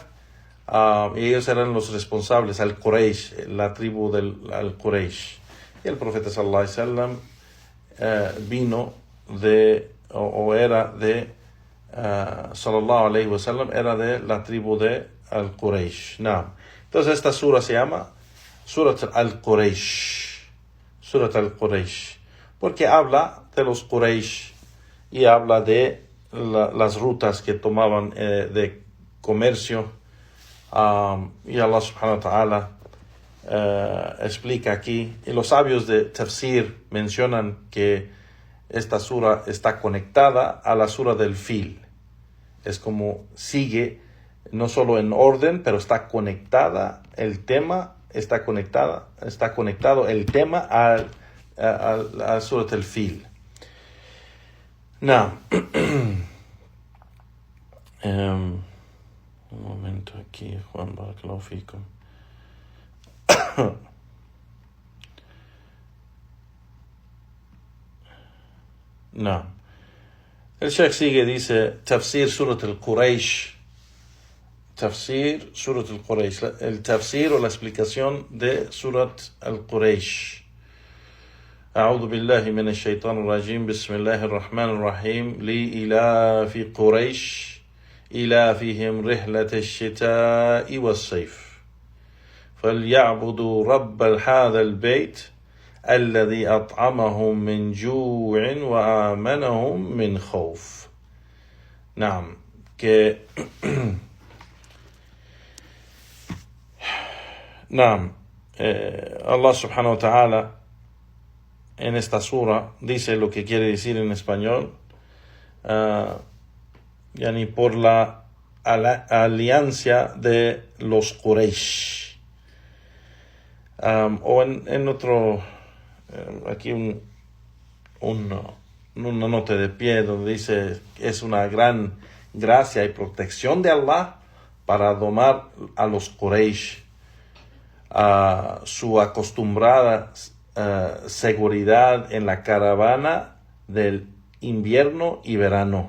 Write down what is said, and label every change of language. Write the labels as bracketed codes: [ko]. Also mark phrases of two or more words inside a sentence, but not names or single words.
[es] Y ellos eran los responsables, al-Quraysh, la tribu del al-Quraysh. Y el profeta [ar] صلى الله عليه وسلم [es] vino de, o era de, [ar] صلى الله عليه وسلم, [es] era de la tribu de al-Quraysh. No. Entonces esta sura se llama Surat al-Quraysh. Surat al-Quraysh. Porque habla de los Quraysh y habla de las rutas que tomaban de comercio. Y Allah [ar] سبحانه وتعالى [es] explica aquí, y los sabios de Tafsir mencionan que esta sura está conectada a la sura del Fil. Es como sigue, no solo en orden, pero está conectada el tema, está conectado el tema al sura del Fil. Now, un momento aquí, Juan, [ar] بارك الله فيكم. [es] No. El Sheikh sigue, dice, Tafsir Surat al-Quraysh. Tafsir Surat al-Quraysh. El tafsir o la explicación de Surat al-Quraysh. [ar] أعوذ بالله من الشيطان الرجيم بسم الله الرحمن الرحيم لإلاف قريش إلافهم رحلة الشتاء والصيف فليعبدوا رب هذا البيت الذي أطعمهم من جوع وآمنهم من خوف. [es] نعم, que نعم, Allah [ar] سبحانه وتعالى [es] en esta sura dice lo que quiere decir en español, yani por la alianza de los Quraysh. O en otro, aquí una nota de pie donde dice que es una gran gracia y protección de Allah para domar a los Quraysh, su acostumbrada seguridad en la caravana del invierno y verano.